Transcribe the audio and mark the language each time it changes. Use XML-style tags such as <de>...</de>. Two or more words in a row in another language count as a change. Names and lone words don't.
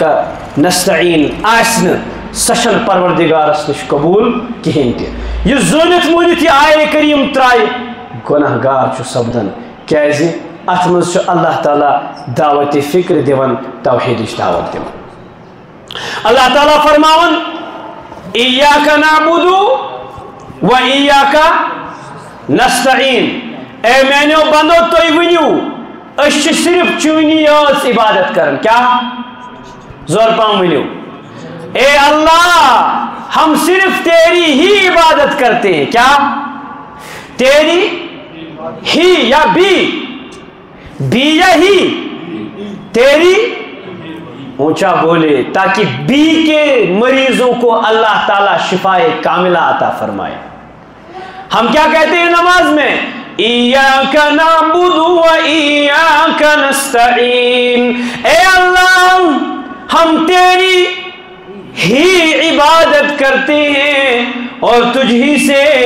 <ks>نستعین آسہِ نہٕ سۄ چھنہٕ پروردگارس نش قبول کہین تہِ یہِ زٲنِتھ مٲنِتھ یہِ آیے کریم ترایہِ گۄناہ گار چھُ سپدان کیازِ اتھ منٛز چھُ اللہ تعالیٰ دعوت فکر دِوان توحیدٕچ دعوت دِوان اللہ تعالیٰ فرماوان</ks> <ar>ایاک نعبد و ایاک</ar> <ks>نستعین اے میانیو بندو تُہۍ ؤنِو أسۍ چھِ صرف چٲنی یٲژ عبادت کران کیاہ زور پہم ؤنِو</ks> <ur>اے اللہ ہم صرف تیری ہی عبادت کرتے ہیں کیا تیری ہی یا بی یا ہی تیری اونچا بولے تاکہ بی کے مریضوں کو اللہ تعالیٰ شفائے کاملہ عطا فرمائے ہم کیا کہتے ہیں نماز میں</ur> <ar>ایاک نعبد و ایاک نستعین</ar> <ur>اے اللہ ہم تیری ہی عبادت کرتے ہیں اور تجھ ہی سے</ur>